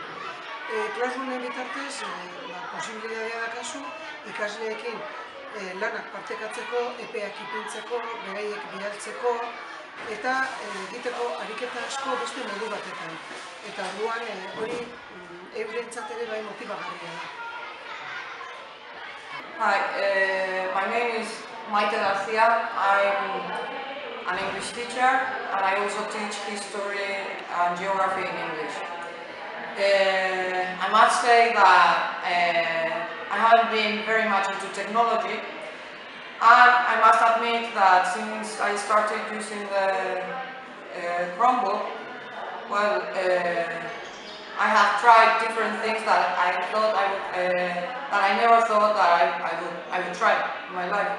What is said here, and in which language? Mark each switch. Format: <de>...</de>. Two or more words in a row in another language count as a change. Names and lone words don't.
<eu>Classroomen bitartez, posibilitatea dakazu ikasleekin lanak partekatzeko, epeak ipintzeko, beraiek bidaltzeko eta egiteko ariketa asko beste modu batetan. Eta orduan hori eurentzat ere bai motibagarria da.</eu> <en>Hi, my name is Maite Garcia. I'm an English teacher and I also teach history and geography in English. I must say that I haven't been very much into technology, and I must admit that since I started using the Chromebook, well, I have tried different things that I thought that I never thought that I would try in my life.</en>